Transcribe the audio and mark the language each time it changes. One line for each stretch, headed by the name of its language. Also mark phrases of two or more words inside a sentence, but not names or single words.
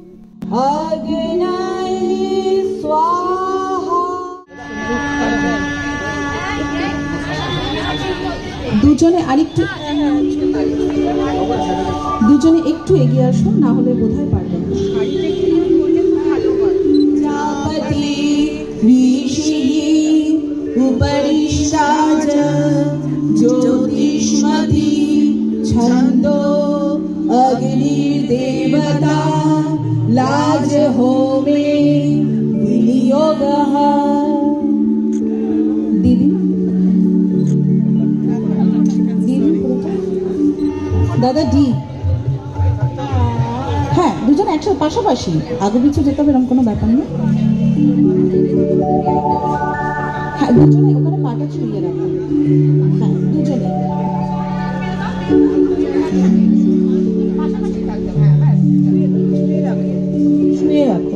Bangla: দুজনে একটু এগিয়ে আসুন, না হলে বোধহয় পারবেন না।
Sanskrit: उपरिष्टाज ज्योतिष्मति छंदो अग्निर्देवता लाज होमे विनियोगः। दीदी दादा डी,
Bangla: হ্যাঁ দুজন একসাথে পাশাপাশি, আগে পিছু যেতে হবে এরকম কোনো ব্যাপার নেই। হ্যাঁ দুজনে ওখানে পাটা ছুঁয়ে রাখো। হ্যাঁ দুজনে ছুঁয়ে রাখো।